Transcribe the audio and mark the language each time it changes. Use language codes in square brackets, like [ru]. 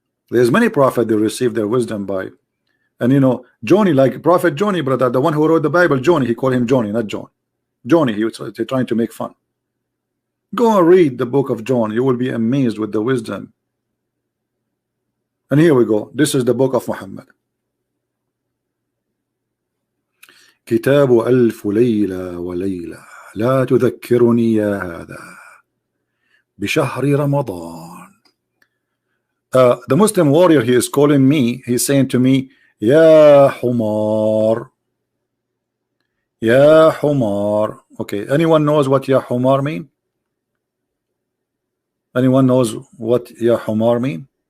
[en] There's many prophets that receive their wisdom by, and you know, Johnny, like Prophet Johnny, brother, the one who wrote the Bible, Johnny, he called him Johnny, not John. Johnny, he was trying to make fun. Go and read the book of John. You will be amazed with the wisdom. And here we go. This is the book of Muhammad. [ar] كتاب ألف ليلة وليلة لا تذكرني يا هذا بشهر رمضان. [en] The Muslim warrior, he is calling me, he's saying to me, [ar] Ya Humar, Ya Humar. [en] Okay, anyone knows what [ar] Ya Humar [en] mean? Anyone knows what [ar] Ya Humar [en] mean?